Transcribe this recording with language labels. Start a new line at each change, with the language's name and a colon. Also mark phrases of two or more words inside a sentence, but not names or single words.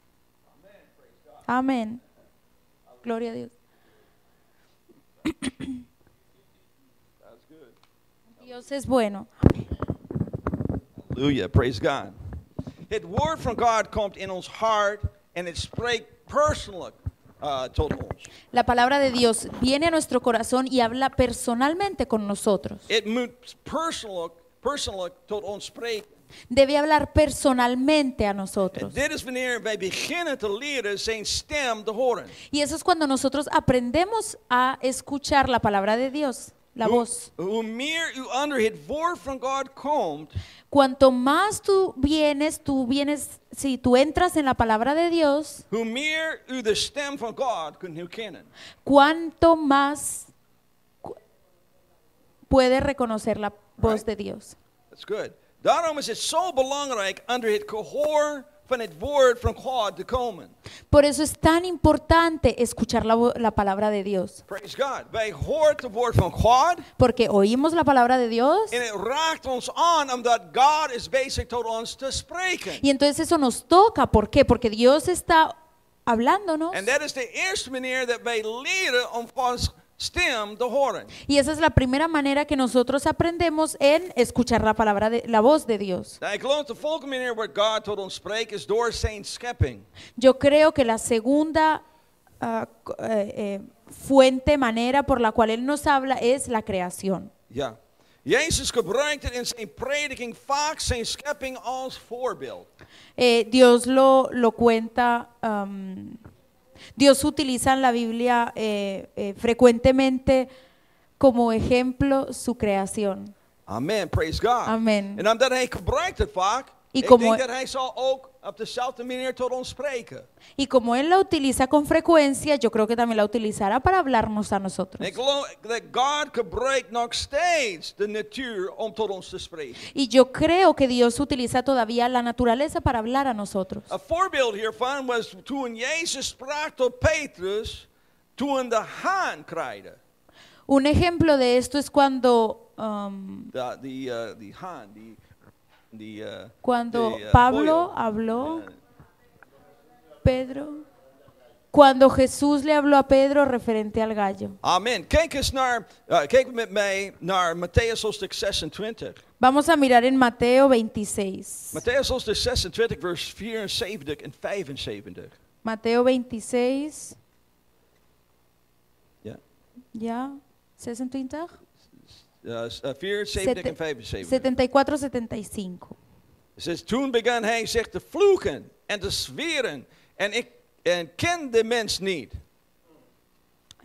Spanish: Amén. Gloria a Dios. Dios es bueno.
English: Hallelujah, praise God.
Dutch: Het woord van God komt in ons hart en het spreekt persoonlijk tot ons.
Spanish: La palabra de Dios viene a nuestro corazón y habla personalmente con nosotros.
Dutch: Het moet persoonlijk tot ons spreken.
Spanish: Debe hablar personalmente a nosotros.
Dutch: Dit is wanneer wij beginnen te leren zijn stem te horen.
Spanish: Y eso es cuando nosotros aprendemos a escuchar la palabra de Dios, la voz.
Dutch: Hoe meer u onder het woord van God komt,
Spanish: Cuanto más tú entras en la palabra de Dios,
Dutch: hoe meer u de stem van God kunt herkennen.
Spanish: cuanto más puedes reconocer la voz de Dios.
English: That's good.
Dutch: Daarom is het zo belangrijk onder het gehoor van het woord van God te komen.
Spanish: Por eso es tan importante escuchar la palabra de Dios.
English: Praise God.
Dutch: Wij horen het woord van God.
Spanish: Porque oímos la palabra de Dios
Dutch: En het raakt ons aan omdat God is bezig tot ons te spreken.
Spanish: y entonces eso nos toca. ¿Por qué? Porque Dios está hablándonos.
Dutch: En dat is de eerste manier dat wij leren om Gods stem te horen.
Spanish: Y esa es la primera manera que nosotros aprendemos en escuchar la voz de Dios.
Dutch: Nou, ik geloof de volgende manier waar God tot ons spreekt is door zijn schepping.
Spanish: Yo creo que la segunda manera por la cual Él nos habla es la creación.
Dutch: Ja. Jezus gebruikte in zijn prediking vaak zijn schepping als voorbeeld.
Spanish: Dios lo cuenta. Dios utiliza en la Biblia frecuentemente como ejemplo su creación.
English: Amen, praise God. Amen.
Dutch: En omdat hij gebruikt het vaak, ik denk dat hij zal ook op dezelfde manier tot ons spreken.
Spanish: Y como Él la utiliza con frecuencia, yo creo que también la utilizará para hablarnos a nosotros.
Dutch: Ik geloof dat God gebruikt nog steeds de natuur om tot ons te spreken.
Spanish: Y yo creo que Dios utiliza todavía la naturaleza para hablar a nosotros.
Dutch: Een voorbeeld hiervan was toen Jezus sprak tot Petrus, toen de haan kraaide.
Spanish: Un ejemplo de esto es cuando
Dutch: Die haan,
Spanish: cuando Pablo habló, Pedro, cuando Jesús le habló a Pedro referente al gallo. Amen.
Dutch: Kijk met mij naar Matthäus hoofdstuk 26.
Spanish: Vamos a mirar en Mateo 26.
Dutch: Matthäus hoofdstuk 26 vers 74 en 75.
Spanish: Mateo 26.
Dutch: Ja. Ja, 26. 74 en 75.
Spanish: 74, 75.
Dutch: Het says, toen begon hij zich te vloeken en te zweren en ken de mens niet.